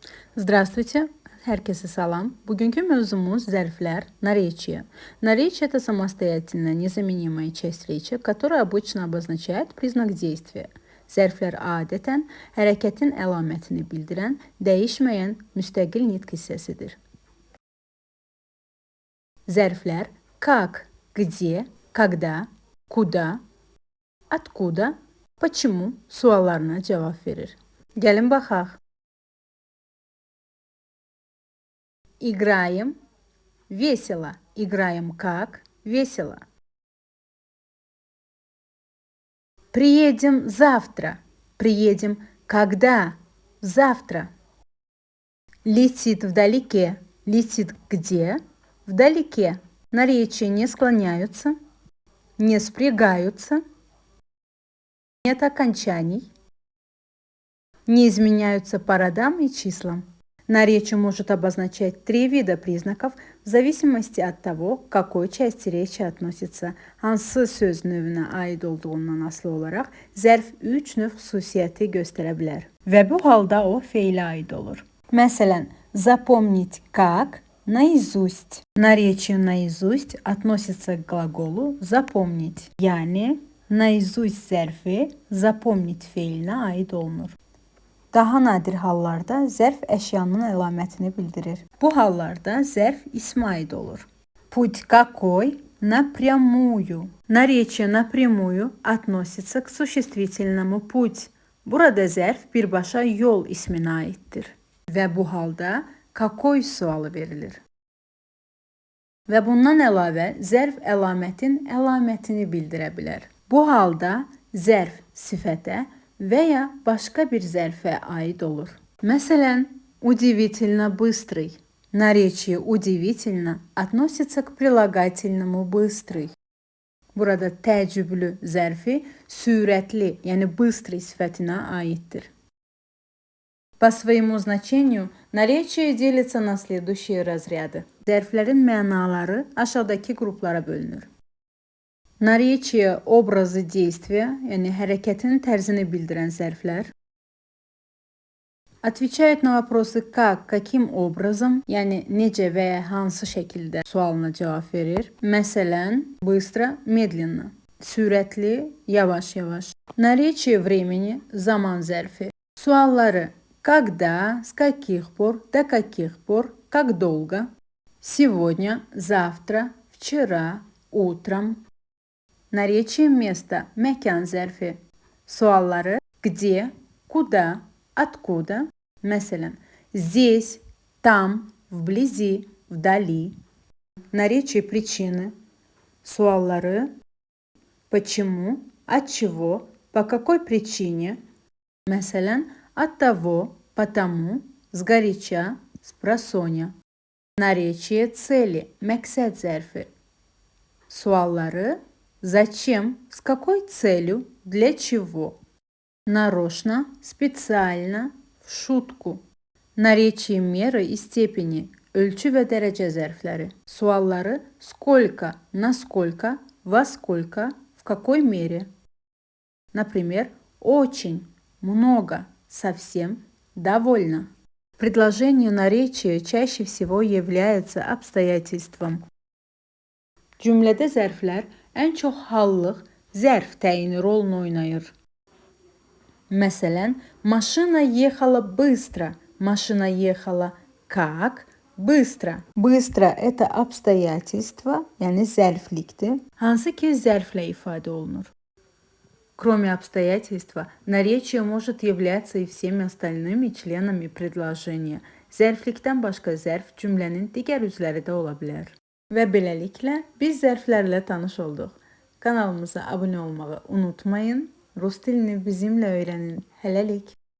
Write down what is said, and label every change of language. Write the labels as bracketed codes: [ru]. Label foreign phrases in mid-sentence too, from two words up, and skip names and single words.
[az] Здравствуйте, herkese salam. Bugünkü mövzumuz zərflər, [ru] наречия. Наречие – это самостоятельная, незаменимая часть речи, которая обычно обозначает признак действия. [az] Zərflər adətən hərəkətin əlamətini bildirən, dəyişməyən, müstəqil nitq hissəsidir. [ru] Zərflər как, где, когда, куда, откуда, почему [az] suallarına cavab verir. Gəlin baxaq. [ru] Играем весело. Играем как? Весело. Приедем завтра. Приедем когда? Завтра. Летит вдалеке. Летит где? Вдалеке. Наречия не склоняются, не спрягаются, нет окончаний, не изменяются по родам и числам. Наречие может обозначать 3 вида признаков в зависимости от того, к какой части rечи относится. [az] Hansı söz növünə aid olduğundan asılı olaraq zərf 3 növ xüsusiyyəti göstərə bilər. Və bu halda o feilə aid olur. Məsələn, [ru] запомнить как, наизусть. Наречие наизусть относится к глаголу запомнить. [az] Yəni, наизусть zərfi запомнить feilinə aid olunur. Daha nadir hallarda zərf əşyanın əlamətini bildirir. Bu hallarda zərf ismə aid olur. [ru] Путь какой? Напрямую. Наречие напрямую относится к существительному путь. [az] Burada zərf birbaşa yol isminə aiddir. Və bu halda какой sualı verilir. Və bundan əlavə zərf əlamətin əlamətini bildirə bilər. Bu halda zərf sifətə və ya başqa bir zərfə aid olur. Məsələn, [ru] удивительно быстрый. Наречие удивительно относится к прилагательному быстрый. [az] Burada təəccüblü zərfi sürətli, yəni быстрый sifətinə aiddir. [ru] По своему значению наречие делится на следующие разряды. [az] Zərflərin mənaları aşağıdakı qruplara bölünür. [ru] Наречие образы действия, [az] yəni hərəkətin tərzini bildirən zərflər. [ru] Отвечает на вопросы как, каким образом, [az] yəni necə və ya hansı şəkildə sualına cavab verir. Məsələn, [ru] быстро, медленно. [az] Sürətli, yavaş-yavaş. [ru] Наречие времени, [az] zaman zərfi. Sualları [ru] когда, с каких пор, до каких пор, как долго. Сегодня, завтра, вчера, утром. Наречие места, [az] məkan zərfi. [ru] Sualları где, куда, откуда. Məsələn, здесь, там, вблизи, вдали. Наречие причины. Sualları почему, от чего, по какой причине. Məsələn, от того, потому, сгоряча, спросонья. Наречие цели, məqsəd zərfi. Sualları зачем, с какой целью, для чего. Нарочно, специально, в шутку. Наречие меры и степени, [az] ölçü və dərəcə zərfləri. [ru] Sualları сколько, насколько, во сколько, в какой мере. Например, очень, много, совсем, довольно. Предложение наречия чаще всего является обстоятельством. [az] Cümlədə zərflər ən çox hallıq, zərf təyini rolunu oynayır. Məsələn, [ru] машина ехала быстро, машина ехала как? Быстро. Быстро – это обстоятельство, [az] yəni zərflikdir, hansı ki zərflə ifadə olunur. [ru] Кроме обстоятельства, наречие может являться и всеми остальными членами предложения. [az] Zərflikdən başqa zərf cümlənin digər üzvləri də ola bilər. Və beləliklə biz zərflərlə tanış olduq. Kanalımıza abunə olmağı unutmayın. Rus dilini bizimlə öyrənin. Hələlik.